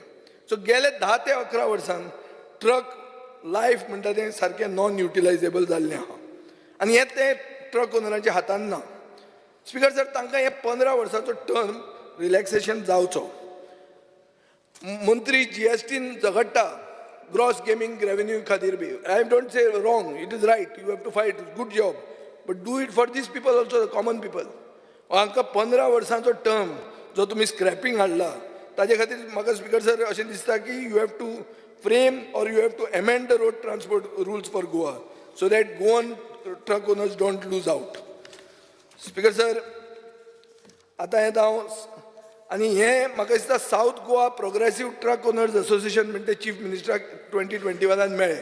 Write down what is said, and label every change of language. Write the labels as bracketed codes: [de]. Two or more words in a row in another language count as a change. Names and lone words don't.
[kok] सो गेले 10 ते 11 वर्सांन [en] truck life [kok] म्हणटा तें सारकें [en] non utilisable [kok] जाल्लें आहा आनी हें ते ट्रक ओनरांच्या हातान ना. स्पिकर सर, तांकां हे 15 वर्सांचो [en] term relaxation [kok] जावचो. मंत्री जीएसटीन झगडटा [en] gross gaming revenue [kok] खातीर बी. [en] I don't say wrong, it is right, you have to fight, good job, but do it for these people also, the common people. [kok] हांकां 15 वर्सांचो टर्म जो तुमी स्क्रॅपिंग हाडला ताजे खातीर म्हाका स्पिकर सर अशें दिसता की [en] you have to frame or you have to amend the Road Transport Rules for Goa so that Goan truck owners don't lose out. [kok] स्पिकर सर, आतां येता हांव आनी हें म्हाका दिसता सावथ गोवा प्रोग्रेसीव ट्रक ओनर्स असोसिएशन म्हणटा चीफ मिनिस्टराक 2021 मेळ्ळें.